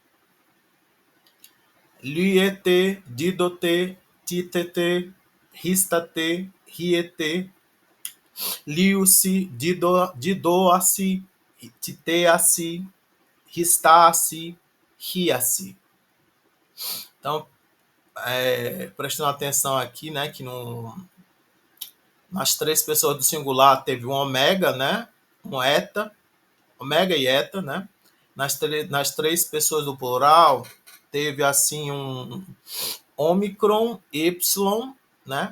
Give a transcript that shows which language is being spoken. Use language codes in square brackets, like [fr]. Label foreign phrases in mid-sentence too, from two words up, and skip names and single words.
[el] λύετε, δίδοτε, τίθετε, ἵστατε, ἵετε. λύουσι, διδόασι, τιθέασι, ἱστᾶσι, ἱᾶσι. [pt] Então, prestando atenção aqui, né, que nas três pessoas do singular teve um ômega, né, um eta, ômega e eta, né? Nas três pessoas do plural teve assim um ômicron, y, né?